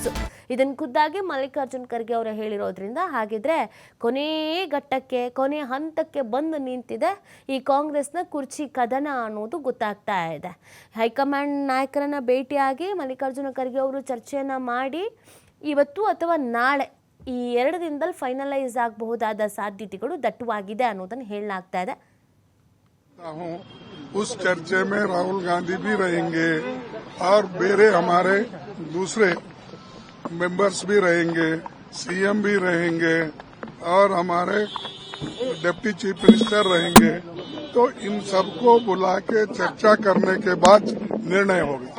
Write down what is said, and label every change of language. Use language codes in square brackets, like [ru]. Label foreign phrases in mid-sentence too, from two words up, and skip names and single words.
[kn] ಇದನ್ನು ಖುದ್ದಾಗಿ ಮಲ್ಲಿಕಾರ್ಜುನ್ ಖರ್ಗೆ ಅವರ ಹೇಳಿರೋದ್ರಿಂದ ಹಾಗಿದ್ರೆ ಕೊನೆ ಹಂತಕ್ಕೆ ಬಂದು ನಿಂತಿದೆ ಈ ಕಾಂಗ್ರೆಸ್ನ ಕುರ್ಚಿ ಕದನ ಅನ್ನೋದು ಗೊತ್ತಾಗ್ತಾ ಇದೆ. ಹೈಕಮಾಂಡ್ ನಾಯಕರನ್ನ ಭೇಟಿಯಾಗಿ ಮಲ್ಲಿಕಾರ್ಜುನ ಖರ್ಗೆ ಅವರು ಚರ್ಚೆಯನ್ನು ಮಾಡಿ ಇವತ್ತು ಅಥವಾ ನಾಳೆ ಈ 2 ದಿನದಲ್ಲಿ ಫೈನಲೈಸ್ ಆಗಬಹುದಾದ ಸಾಧ್ಯತೆಗಳು ದಟ್ಟವಾಗಿದೆ ಅನ್ನೋದನ್ನು ಹೇಳಲಾಗ್ತಾ ಇದೆ. [hi] उस चर्चे में राहुल गांधी भी रहेंगे और मेरे हमारे दूसरे मेंबर्स भी रहेंगे, सीएम भी रहेंगे और हमारे [en] Deputy Chief Minister [hi] रहेंगे. तो इन सबको बुला के चर्चा करने के बाद निर्णय होगा.